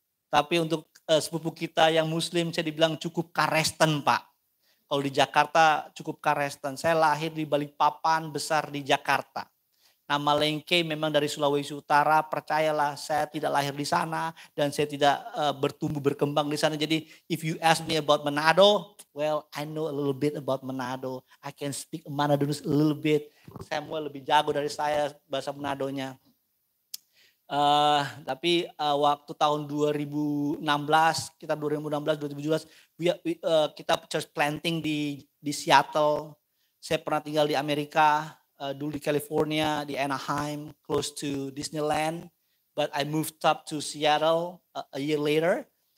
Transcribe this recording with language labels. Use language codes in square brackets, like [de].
[id] Tapi untuk sepupu kita yang Muslim saya dibilang cukup Karesten, Pak. Kalau di Jakarta cukup Karesten. Saya lahir di Balikpapan, besar di Jakarta. Nama Lengke memang dari Sulawesi Utara, percayalah saya tidak lahir di sana dan saya tidak bertumbuh berkembang di sana. [en] Jadi if you ask me about Manado, well I know a little bit about Manado. I can speak Manado a little bit. [id] Samuel lebih jago dari saya bahasa Manadonya. Tapi waktu tahun 2016, kita 2016, 2017, kita church planting di Seattle. Saya pernah tinggal di Amerika. Dulu di California, di Anaheim, [en] close to Disneyland. But I moved up to Seattle a year later.